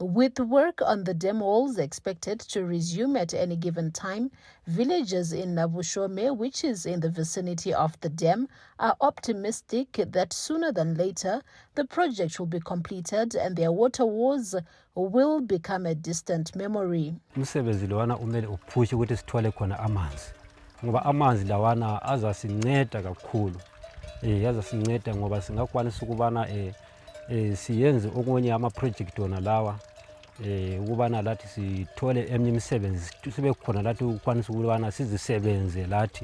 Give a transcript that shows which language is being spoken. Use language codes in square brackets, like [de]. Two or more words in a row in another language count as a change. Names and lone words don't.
[en] With work on the dam walls expected to resume at any given time, villagers in Nabushome, which is in the vicinity of the dam, are optimistic that sooner than later the project will be completed and their water wars will become a distant memory. [nd] Umsebenzi lawana umele uphushe ukuthi sithole khona amanzi ngoba amanzi lawana azasinceda kakhulu azasinceda ngoba singakwanisa ukubana siyenze okunye ama project wona lawa ukubana lathi sithole eminye imisebenzi sibe khona lathi ukwanisa ukubana sizisebenze lathi.